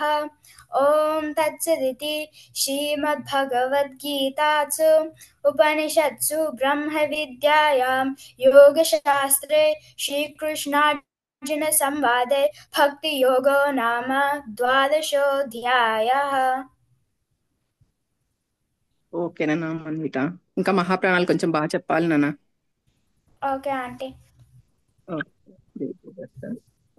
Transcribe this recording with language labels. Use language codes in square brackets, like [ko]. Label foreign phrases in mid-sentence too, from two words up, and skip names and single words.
[sa] ॐ तत्सदिति श्रीमद्भगवद्गीतासु उपनिषत्सु ब्रह्मविद्यायां योगशास्त्रे श्रीकृष्णार्जुनसंवादे भक्तियोगो नाम 12ोऽध्यायः। [te] ఓకేనా మన్విత? ఇంకా మహాప్రాణాలు కొంచెం బాగా చెప్పాలి నాన్న. [en] Okay aunty.